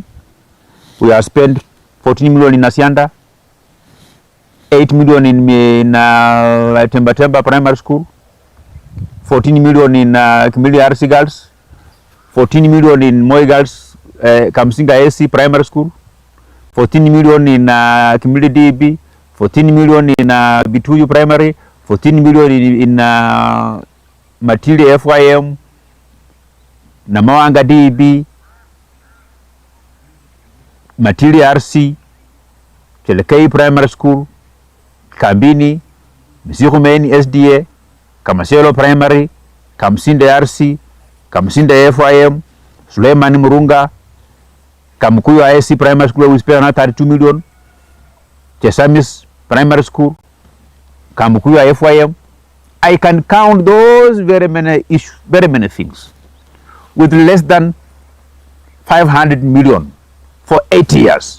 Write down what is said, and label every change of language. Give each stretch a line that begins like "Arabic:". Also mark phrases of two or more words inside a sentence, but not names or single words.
English: We have spent 14 million in Asianda, 8 million in Temba Primary School, 14 million in Kimilili RC Girls, 14 million in Moi Girls, Kamsinga AC Primary School, 14 million in Kimilili DB, 14 million in Bituyu Primary, 14 million in Matili FYM, Namawanga DB, Matili RC, Chelekei Primary School, Kambini, Misikumeni SDA, Kamaselo Primary, Kamsinde RC, Kamsinde FYM, Suleiman Murunga, Kamkuyu ISC Primary School, we spent another 32 million, Chesamis Primary School, Kamkuyu FYM. I can count those very many issues, very many things, with less than 500 million for 8 years.